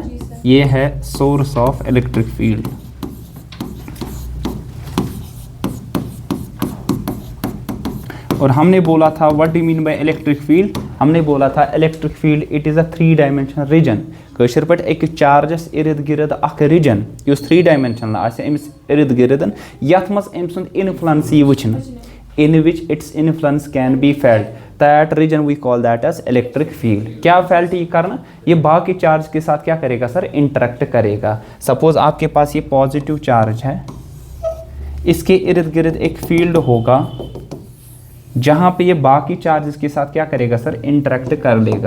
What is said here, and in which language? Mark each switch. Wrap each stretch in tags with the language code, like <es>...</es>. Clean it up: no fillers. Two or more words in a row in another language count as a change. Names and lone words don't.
<hi>ये है</hi> <en>source of electric field.</en> <hi>और हमने बोला था</hi> <en>what do you mean by electric field?</en> <hi>हमने बोला था</hi> <en>electric field it is a 3 dimensional region.</en> <ks>कशर पे एक चार्जस इर्द गिर्द अख रीजन युस 3 डायमेंशनल आसे अमिस इर्द गिर्द यथ मस अम सुंद इन्फ्लुएंस यी वुचन,</ks> <en>in which its influence can be felt, that region we call that as electric field.</en> <hi>क्या फेल्ट ये करना? ये बाकी चार्ज के साथ क्या करेगा सर? इंटरेक्ट करेगा। सपोज आपके पास ये</hi> <en>positive charge</en> <hi>है, इसके इर्द गिर्द एक फील्ड होगा जहां पे ये बाकी चार्जेस के साथ क्या करेगा सर? इंटरेक्ट कर लेगा।</hi>